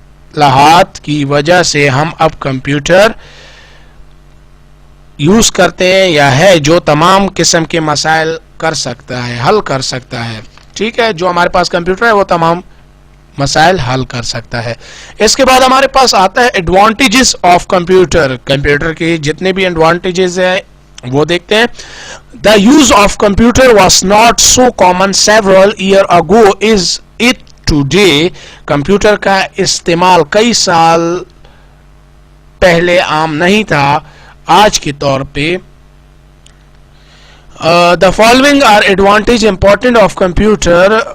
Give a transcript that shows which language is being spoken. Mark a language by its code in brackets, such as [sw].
[ur] اصطلاحات کی وجہ سے ہم اب کمپیوٹر یوز کرتے ہیں یا ہے جو تمام قسم کے مسائل کر سکتا ہے, حل کر سکتا ہے. ٹھیک ہے, جو ہمارے پاس کمپیوٹر ہے وہ تمام مسائل حل کر سکتا ہے. اس کے بعد ہمارے پاس آتا ہے [en] Advantages of computer. [ur] کمپیوٹر کے جتنے بھی ایڈوانٹیجز ہیں وہ دیکھتے ہیں. [en] The use of computer was not so common several years ago is it today. [ur] Computer کا استعمال کئی سال پہلے عام نہیں تھا, آج کے طور پہ. [en] The following are advantage important of computer.